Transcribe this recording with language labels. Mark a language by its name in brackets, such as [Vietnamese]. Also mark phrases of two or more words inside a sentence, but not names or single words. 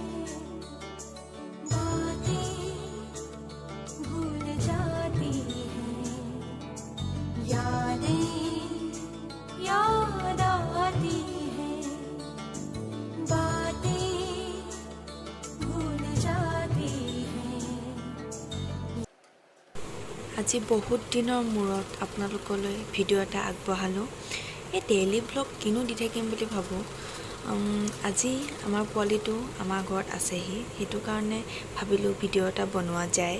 [Hindi] बातें भूल जाती हैं, यादें याद आती है, बातें भूल जाती है। [Assamese] আজি বহুত দিনৰ মূৰত আপোনালোকলৈ ভিডিঅ' এটা আগবঢ়ালোঁ। এই [English] daily blog [Assamese] কিনো দি থাকিম বুলি ভাবোঁ। আজি আমাৰ পোৱালিটো আমাৰ ঘৰত আছেহি, সেইটো কাৰণে ভাবিলোঁ ভিডিঅ' এটা বনোৱা যায়।